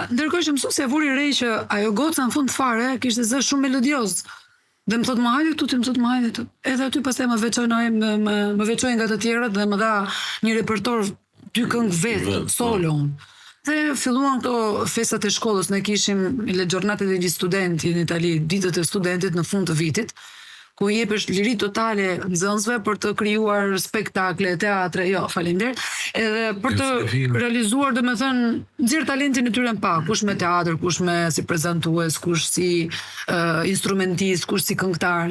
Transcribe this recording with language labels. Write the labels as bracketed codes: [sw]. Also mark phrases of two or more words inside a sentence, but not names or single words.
[sq] Ndërkohë që mësuesja e vuri re që ajo goca në fund fare kishte zë shumë melodioz. Dhe më thotë më hajde tu. Edhe aty pastaj më veçoi nga të tjerët dhe më dha një repertor 2 këngë vetë, solo. Dhe filluan këto festat e shkollës, ne kishim [it] le giornate degli studenti [sq] në Itali, ditët e studentit në fund të vitit, ku i jepesh liri totale nxënësve për të krijuar spektakle, teatre, faleminderit, edhe për të realizuar, domethënë, nxjerr talentin e tyre në pak, kush me teatr, kush me si prezantues, kush si instrumentist, kush si këngëtar.